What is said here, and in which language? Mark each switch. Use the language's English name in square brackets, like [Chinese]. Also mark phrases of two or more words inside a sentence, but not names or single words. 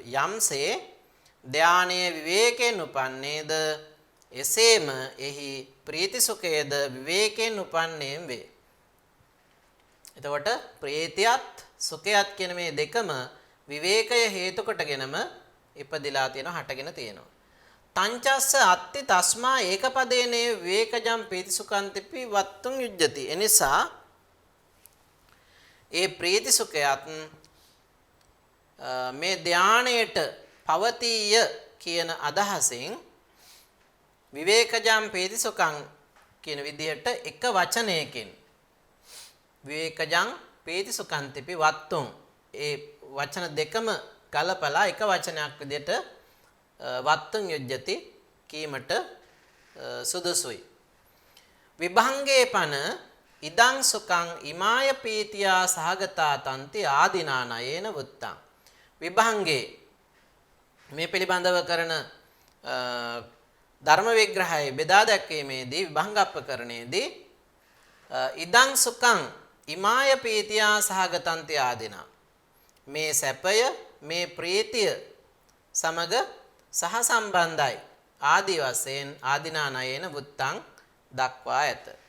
[Sinhala] යම්සේ ධානයේ විවේකයෙන් උපන්නේද එසේම එහි ප්‍රීති සුඛයද විවේකයෙන් උපන්නේම් වේ. එතකොට ප්‍රීතියත් සුඛයත් කියන මේ දෙකම විවේකය හේතු කොටගෙනම ඉපදිලා තියෙනවා, හටගෙන තියෙනවා. [Pali] තංචස්ස අත්ති තස්මා ඒකපදේනේ විවේකජම් ප්‍රීති සුඛන්තිපි වත්තුං යුජ්ජති. [Sinhala] එනිසා ඒ ප්‍රීති සුඛයත් මේ ධානයේට පවතිය කියන අදහසින් [Pali] විවේකජම් ප්‍රීති සුඛං [Sinhala] කියන විදිහට එක වචනයකින් [Pali] විවේකජං ප්‍රීති සුඛන්තිපි වත්තුං [Sinhala] ඒ වචන දෙකම කලපලා එක වචනයක් විදිහට [Pali] වත්තුං යොජ්ජති [Sinhala] කීමට සුදුසුයි. [Pali] විභංගේ පන ඉදං සුඛං ඉමාය පීතියා සහගතා තන්ති ආදිනානයේන වුත්තං. [Sinhala] විභංගේ මේ පිළිබඳව කරන ධර්ම විග්‍රහයේ බෙදා දැක්වීමේදී විභංගප්පකරණයේදී [Pali] ඉදං සුඛං ඉමාය පීතියා සහගතන්ති ආදිනා, [Sinhala] මේ සැපය මේ ප්‍රීතිය සමග සහ සම්බන්ධයි ආදී වශයෙන් [Pali] ආදිනානයේන වුත්තං [Sinhala] දක්වා ඇත.